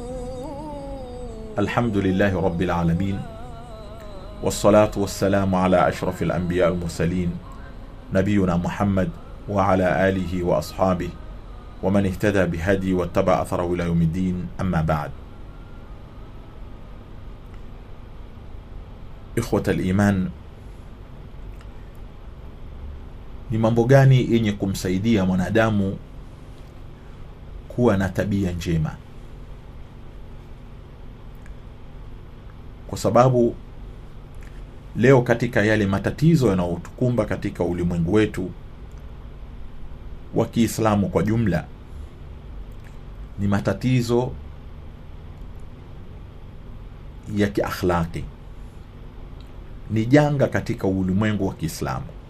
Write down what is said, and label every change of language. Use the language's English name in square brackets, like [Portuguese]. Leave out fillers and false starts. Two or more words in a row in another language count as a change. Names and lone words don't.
[Arabic] الحمد لله رب العالمين، والصلاة والسلام على أشرف الأنبياء المرسلين نبينا محمد وعلى آله وأصحابه ومن اهتدى بهدي واتبع أثره إلى يوم الدين. أما بعد، إخوة الإيمان، [Swahili] ni mambo gani yenye kumsaidia mwanadamu kuwa na tabia njema? Kwa sababu leo katika yale matatizo yanayotukumba katika ulimwengu wetu wa Kiislamu kwa jumla, ni matatizo ya kiakhlaqi, ni janga katika ulimwengu wa Kiislamu.